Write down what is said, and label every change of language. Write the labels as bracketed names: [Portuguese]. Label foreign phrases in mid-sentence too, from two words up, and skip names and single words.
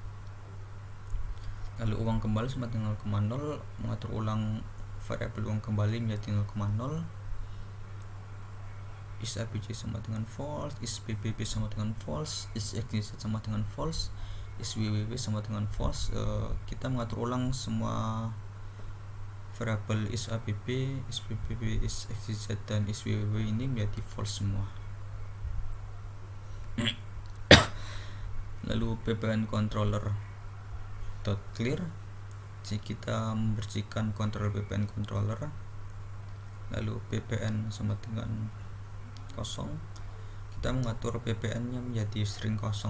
[Indonesian] Lalu uang kembali sama dengan 0,0, mengatur ulang variabel uang kembali menjadi 0,0. Is ABJ sama dengan false, is BBB sama dengan false, is XYZ sama dengan false, is WWW sama dengan false. Kita mengatur ulang semua variabel is ABB, is BBB, is XYZ dan is WWW ini menjadi false semua. Lalu ppn controller .clear, jadi kita membersihkan kontrol ppn controller. Lalu ppn sama dengan kosong, kita mengatur ppn nya menjadi string kosong.